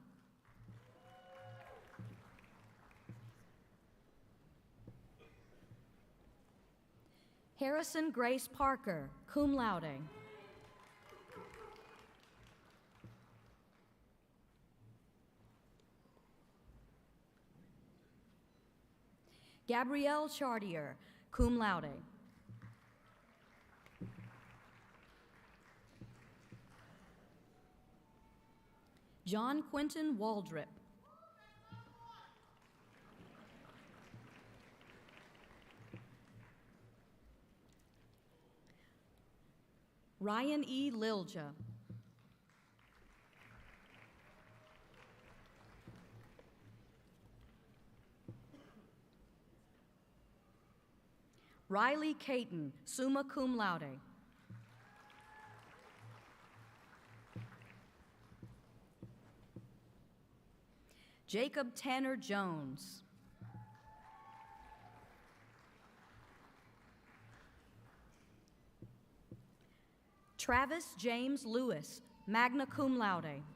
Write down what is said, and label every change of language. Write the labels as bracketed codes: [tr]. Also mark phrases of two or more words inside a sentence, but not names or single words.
[en] Harrison Grace Parker, [la] cum laude. [en] Gabrielle Chartier, [la] cum laude. [en] John Quentin Waldrip. Ryan E. Lilja. Riley Caton, [la] summa cum laude. [en] Jacob Tanner Jones. Travis James Lewis, [la] magna cum laude.